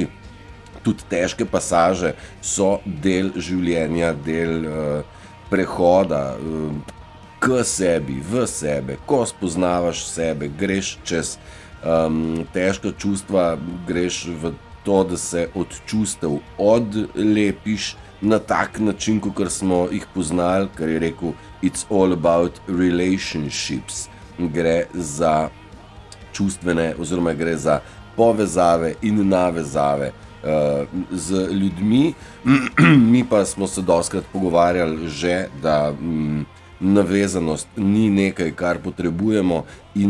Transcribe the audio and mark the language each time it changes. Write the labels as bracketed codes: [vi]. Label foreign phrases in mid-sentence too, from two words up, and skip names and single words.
[sl] Tudi težke pasaže so del življenja, del prehoda k sebi, v sebe. Ko spoznavaš sebe, greš čez težka čustva, greš v to, da se od čustev odlepiš na tak način, kot smo jih poznali, kar je rekel, [en] it's all about relationships. [sl] Gre za čustvene oziroma gre za povezave in navezave z ljudmi. Mi pa smo se dostikrat pogovarjali že, da navezanost ni nekaj, kar potrebujemo, in